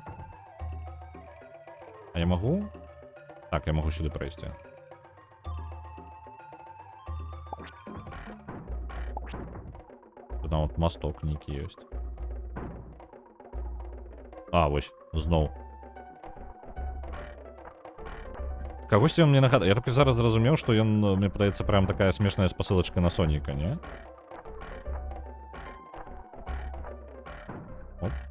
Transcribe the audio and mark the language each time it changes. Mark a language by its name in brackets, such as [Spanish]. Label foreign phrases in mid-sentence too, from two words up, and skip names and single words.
[Russian] А я могу? Так, я могу сюда пройти. Там вот мосток некий есть. [Belarusian] А, вось, зноў. Кагосьці ён мне нагадае. Я толькі зараз зразумеў, што ён, мне падаецца, прям такая смешная спасылачка на Соніка, не? Оп.